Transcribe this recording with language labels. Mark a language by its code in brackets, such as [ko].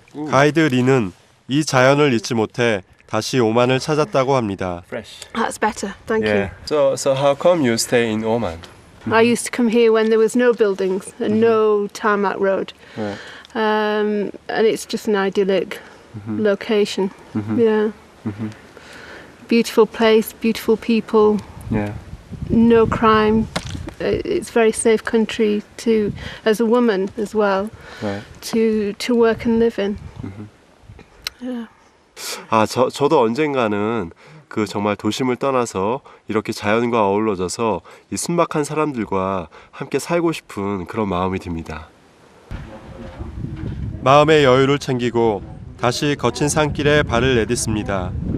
[ko] 가이드 리는 이 자연을 잊지 못해 다시 오만을 찾았다고 합니다. [en] That's better, thank you. So how come you stay in Oman? I used to come here when there was no buildings and no tarmac road. and it's just an idyllic location. Yeah, beautiful place, beautiful people, Yeah. no crime. It's very safe country to, as a woman as well, Right. to work and live in. Yeah. [ko] 아, 저도 언젠가는 그 정말 도심을 떠나서 이렇게 자연과 어우러져서 이 순박한 사람들과 함께 살고 싶은 그런 마음이 듭니다. 마음의 여유를 챙기고 다시 거친 산길에 발을 내딛습니다.